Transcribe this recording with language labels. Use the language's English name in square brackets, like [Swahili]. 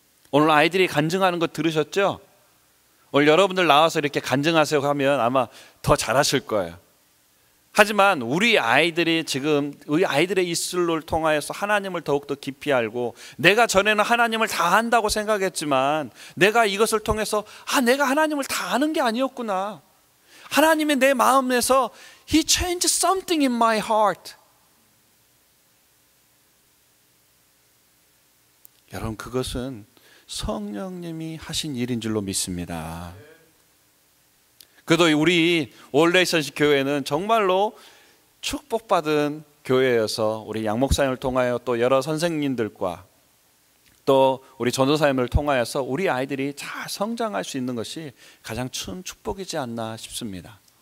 [Korean] 오늘 아이들이 간증하는 거 들으셨죠? 오늘 여러분들 나와서 이렇게 간증하세요 하면 아마 더 잘하실 거예요. 하지만 우리 아이들이 지금 우리 아이들의 입술을 통하여서 하나님을 더욱더 깊이 알고, 내가 전에는 하나님을 다 안다고 생각했지만 내가 이것을 통해서 내가 하나님을 다 아는 게 아니었구나. 하나님의 내 마음에서 [English] He changed something in my heart. [Korean] 여러분, 그것은 성령님이 하신 일인 줄로 믿습니다. 그래도 우리 올레이션십 교회는 정말로 축복받은 교회여서 우리 양 목사님을 통하여 또 여러 선생님들과 또 우리 전도사님을 통하여서 우리 아이들이 잘 성장할 수 있는 것이 가장 큰 축복이지 않나 싶습니다.